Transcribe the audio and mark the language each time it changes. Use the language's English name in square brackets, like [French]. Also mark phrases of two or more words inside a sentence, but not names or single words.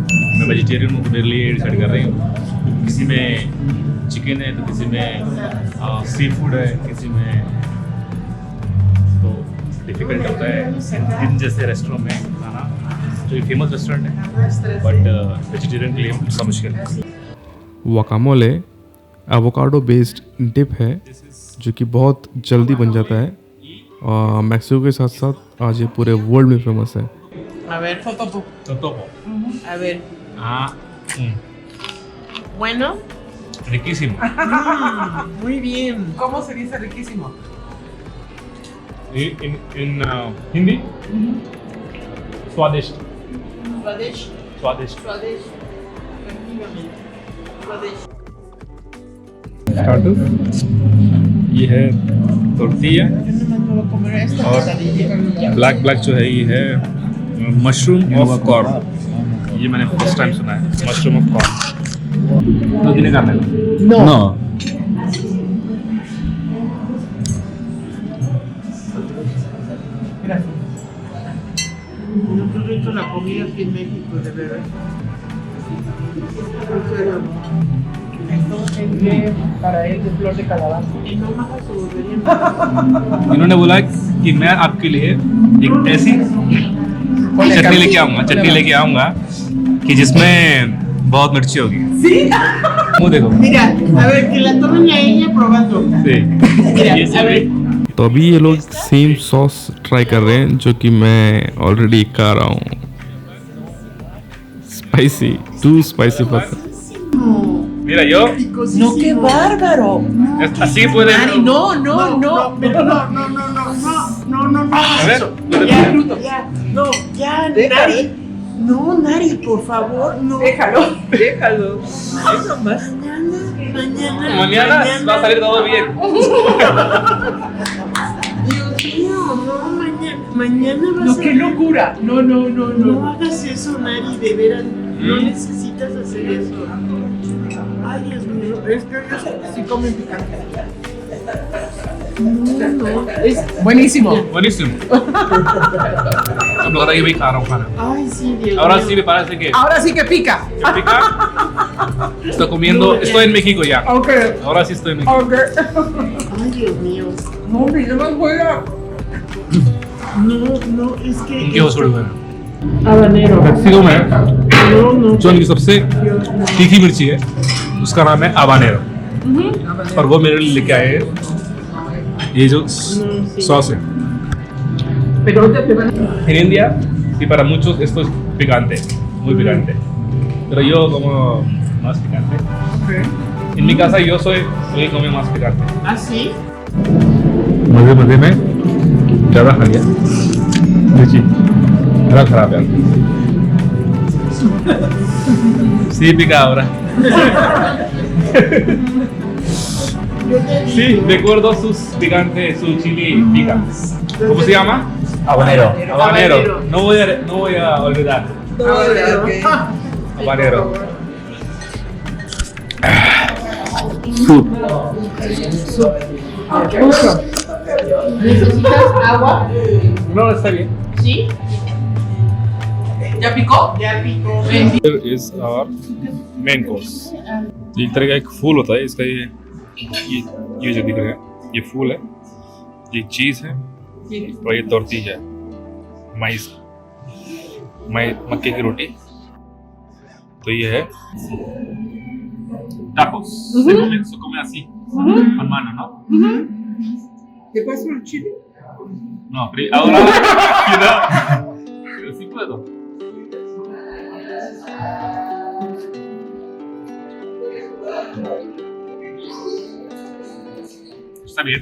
[Hindi] मैं वेजिटेरियन हूँ तो मेरे लिए डिसाइड कर रही हूँ। किसी में चिकन है तो किसी में [English] sea food [Hindi] है, किसी में तो डिफिकल्ट होता है इन जैसे रेस्टोरेंट में खाना, जो ये [English] famous restaurant [Hindi] है, [English] but vegetarian [Hindi] के लिए थोड़ा मुश्किल है। वाकामोले [English] avocado based dip [Hindi] है जो कि बहुत जल्दी बन जाता है और मैक्सिको के साथ साथ आज ये पूरे वर्ल्ड में फेमस है। [Spanish] A ver, Totopo. Totopo. A ver. Bueno. Riquísimo. Muy bien. ¿Cómo se dice riquísimo? [English] In Hindi, स्वादिष्ट। [Hindi] Swadesh. स्वादिष्ट। [Spanish] Swadesh. Efectivamente. Swadesh. [Hindi] स्टार्टर ये है टोर्टिया [Spanish] Yo nomás me voy a comer esta [Hindi] और [Spanish] quesadilla. [Hindi] ब्लैक जो है ये है [English] mushroom of corn. [Hindi] ये मैंने [English] first time [Hindi] सुना है, [English] mushroom of corn. [Spanish] तो tiene carne? No. No. Gracias. No, qué rico la comida aquí en México, de verdad. En serio. Esto es que para él de flor de calabaza. Y no más se volverían. [Hindi] इन्होंने बोला कि मैं आपके लिए एक ऐसी चटनी लेके आऊंगा कि जिसमें बहुत मिर्ची होगी। [Spanish] ¿Sí? [Hindi] मुंह देखो। [Spanish] Mira, a ver, que la tomen a ella probando. Sí. Mira, [Hindi] ये [Spanish] a [Hindi] सब [Spanish] ver. [Hindi] तो अभी ये लोग [English] same sauce try [Hindi] कर रहे हैं जो कि मैं ऑलरेडी खा रहा हूँ। [English] spicy, too spicy for [Spanish] Mira, yo No, qué bárbaro. así puede. Nari, no, no, no. Pero no, no, no, no, no, no, no, no. A ver, Eso. Ya, ya, no, ya, Nari. No, Nari, por favor, no. Déjalo, déjalo. Eso más. Mañana va a salir todo bien. Dios mío, no, mañana va a ser. No, qué locura. No, no, no, no. No hagas eso, Nari, de veras. No necesitas hacer eso. Ay, Dios mío, es que ellos sí comen picante. No, es buenísimo. Buenísimo। [Hindi] अब लग रहा है कि भाई खा रहा हूँ खाना। [Spanish] Ay, sí, Dios Ahora mío. sí me parece que Ahora sí que pica. pica. Estoy comiendo, estoy en México ya। Ok, Ahora sí estoy en México। ok. Ay, Dios mío. No, yo no juega. No, no, es que. [Hindi] उनके हौसले में [Spanish] Habanero. [Hindi] मैक्सिको में [Spanish] No, no. [Hindi] जो उनकी सबसे तीखी मिर्ची है उसका नाम है habanero। और वो मेरे लिए लेके आए हैं ये जो सॉस है। [Spanish] Pero ahorita te van a. En India y para muchos esto es picante, muy picante. Pero yo como más picante. En mi casa yo soy el que come más picante। ¿Ah, sí? [Hindi] मजे में ज़्यादा खा लिया मिर्ची, मेरा खराब है। [Spanish] Sí pica ahora। Sí, recuerdo sus picantes, su chili pica. ¿Cómo se llama? Habanero. Habanero. No voy a olvidar. Habanero. ¿Necesitas agua? No, está bien. ¿Sí? ¿Ya picó? Ya picó. [English] Here is our main course। [Hindi] एक तरह का एक फूल होता है इसका, ये जो दिख रहा है ये फूल है, ये चीज़ है और ये तोरती है मक्के की रोटी। तो ये है tacos। [Spanish] Se come así con mano, ¿no? ¿Te paso el chile? No, pero ahora pero sí puedo। Está bien।